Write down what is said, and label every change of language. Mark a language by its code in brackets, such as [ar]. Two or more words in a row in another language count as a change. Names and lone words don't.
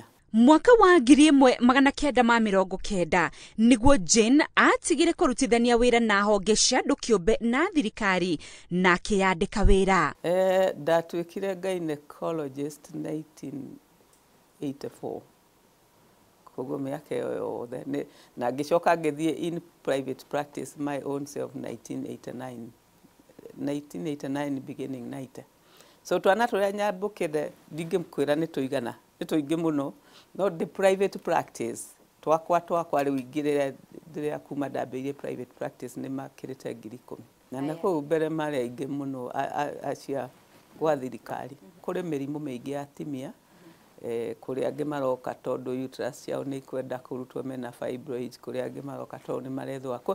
[ki] Mwaka wa 1990 nĩguo Jane atigire kũrutithania wĩra na honge cia andũ kĩũmbe na thirikari na akĩyandĩka wĩra. Ndatuĩkire gynecologist 1984. Koguo mĩaka ĩyo yothe na ngĩcoka ngĩthiĩ [en] in private practice my own self 1989 beginning 90. [ki] So twana tũrĩa nyambũkĩre ndingĩkwĩra nĩ tũigana, nĩ tũingĩ mũno. No [en] the private practice [ki] twakwa rĩu ingĩ rĩrĩa kuma ndambĩrĩirie [en] private practice [ki] nĩ makĩrĩte 10,000. Na nakũu mbere marĩ aingĩ mũno acia gwa thirikari. Kũrĩ mĩrimũ mĩingĩ ya atumia, kũrĩ angĩ maroka tondũ uterus ciao nĩ ikwenda kũrutwo mena fibroids, kũrĩ angĩ maroka tondũ nĩ marethwa.